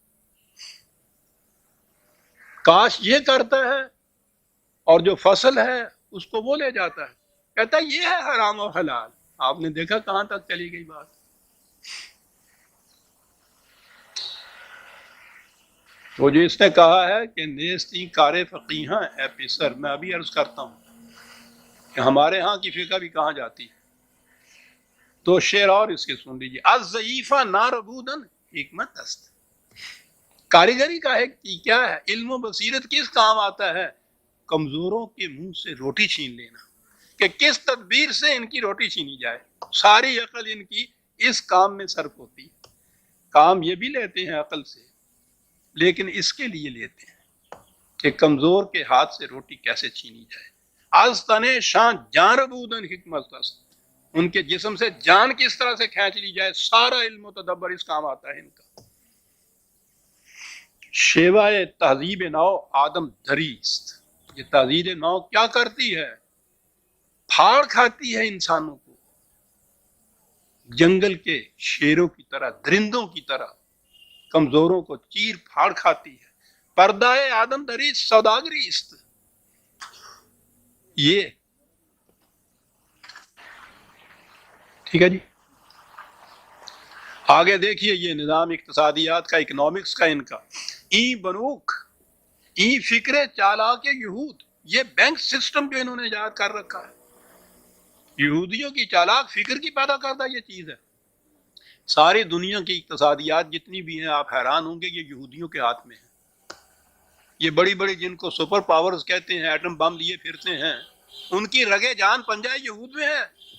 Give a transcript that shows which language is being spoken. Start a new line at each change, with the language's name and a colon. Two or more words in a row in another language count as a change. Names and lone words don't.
Urdu: کاش یہ کرتا ہے اور جو فصل ہے اس کو وہ لے جاتا ہے. کہتا ہے یہ ہے حرام اور حلال. آپ نے دیکھا کہاں تک چلی گئی بات. وہ جو اس نے کہا ہے کہ
Persian: نیستی کار فقیہاں اے پسر،
Urdu: میں ابھی عرض کرتا ہوں کہ ہمارے ہاں کی فقہ بھی کہاں جاتی ہے. تو شعر اور اس کے سن لیجیے.
Persian: الضعیفہ ناربودن حکمت است.
Urdu: کاریگری کا ہے کہ کیا ہے، علم و بصیرت کس کام آتا ہے؟ کمزوروں کے منہ سے روٹی چھین لینا، کہ کس تدبیر سے ان کی روٹی چھینی جائے. ساری عقل ان کی اس کام میں صرف ہوتی ہے. کام یہ بھی لیتے ہیں عقل سے، لیکن اس کے لیے لیتے ہیں کہ کمزور کے ہاتھ سے روٹی کیسے چھینی جائے.
Persian: از تنے شان جان ربودن حکمت است.
Urdu: ان کے جسم سے جان کس طرح سے کھینچ لی جائے، سارا علم و تدبر اس کام آتا ہے ان کا.
Persian: شیوائے تہذیب نو آدم دریست.
Urdu: یہ تہذیب نو کیا کرتی ہے؟ پھاڑ کھاتی ہے انسانوں کو جنگل کے شیروں کی طرح، درندوں کی طرح کمزوروں کو چیر پھاڑ کھاتی ہے.
Persian: پردہ آدم دریست سوداگری است.
Urdu: یہ ٹھیک ہے جی. آگے دیکھیے یہ نظام اقتصادیات کا، اکنامکس کا ان کا.
Persian: ای بنوک، ای فکر چالاک یہود،
Urdu: یہ
English: bank system
Urdu: جو انہوں نے ایجاد کر رکھا ہے، یہودیوں کی چالاک فکر کی پیدا کردہ یہ چیز ہے. ساری دنیا کی اقتصادیات جتنی بھی ہیں آپ حیران ہوں گے یہ یہودیوں کے ہاتھ میں ہیں. یہ بڑی بڑی جن کو
English: super powers
Urdu: کہتے ہیں،
English: atom bomb
Urdu: لیے پھرتے ہیں، ان کی رگے جان پنجہ یہود میں ہے.